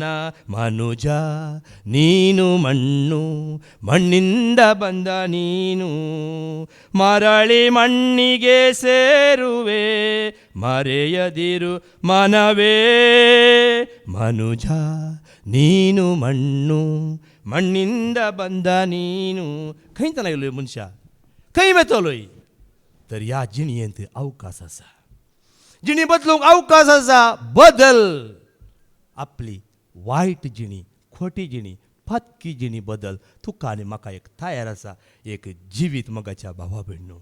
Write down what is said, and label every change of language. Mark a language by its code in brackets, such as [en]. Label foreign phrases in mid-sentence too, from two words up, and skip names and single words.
[kn] ಮನುಜ ನೀನು ಮಣ್ಣು, ಮಣ್ಣಿಂದ ಬಂದ ನೀನು. ಮರಳಿ ಮಣ್ಣಿಗೆ ಸೇರುವೆ, ಮರೆಯದಿರು ಮನವೇ. ಮನುಜ ನೀನು ಮಣ್ಣು, ಮಣ್ಣಿಂದ ಬಂದ ನೀನು. [kok] खंय तना गेलोय मनशा, खंय वेतलोय. तर ह्या जिणयेंत अवकाश आसा, जिणी बदलूंक अवकाश आसा. बदल आपली वायट जिणी, खोटी जिणी, फतकी जिणी बदल. तुका आनी म्हाका एक तयार आसा, एक जिवीत मोगाच्या भावा भयणो.